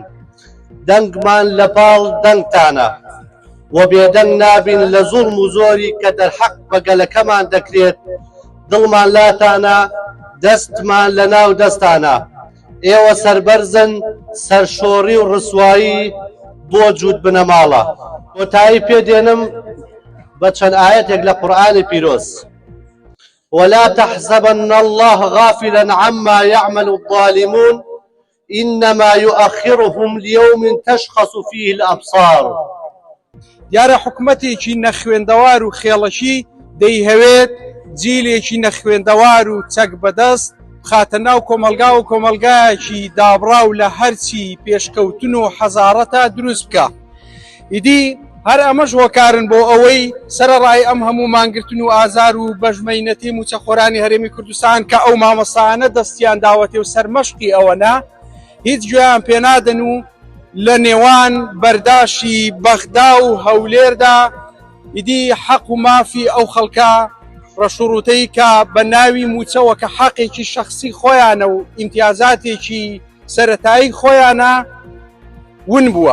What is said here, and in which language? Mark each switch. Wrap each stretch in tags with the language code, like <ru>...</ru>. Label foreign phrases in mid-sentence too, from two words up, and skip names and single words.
<ckb>دەنگمان لە پاڵ دەنگتانە و بێدەنگ نابین لە زوڵم و زۆری کە دەرحەق بەگەلەکەمان دەکرێت. دڵمان لاتانە، دەستمان لە ناو دەستانە. ئێوە سەربەرزن، سەرشۆڕی و ڕسوایی بۆ جوود بنەماڵە. کۆتایی پێدێنم بە چەند ئاەتێک لە قورئانی پیرۆز.</ckb> <ar>ولا تحسبن الله غافلا عما يعمل الظالمون إنما يؤخرهم ليوم تشخص فيه الأبصار.</ar> <ckb>دیارە حکومەتێکی نەخوێندەوار و خێڵەشی دەیهەوێت جیلێکی نەخوێندەوار و چەک بەدەست خاتە ناو کۆمەلگا و کۆمەلگایەکی دابڕاو لە هەرچی پێشکەوتن و حەزارەتە دروست بکە. ئیدی هەر ئەمەش هۆکارن بۆ ئەوەی سەرەڕای ئەم هەموو مانگرتن و ئازار و بەژمەینەتی موچەخۆرانی هەرێمی کوردستان کە ئەو مامۆستایانە دەستیان داوەتێ و سەرمەشقی ئەوەنا هیچ گوێیان پێنادەن و لە نێوان بەرداشی بەغدا و هەولێردا ئیدی حەق و مافی ئەو خەڵکە ڕەشوڕوتەی کە بە ناوی موچەوە کە حەقێکی شەخصی خۆیانە و ئیمتیازاتێکی سەرەتایی خۆیانە ون بووە.</ckb>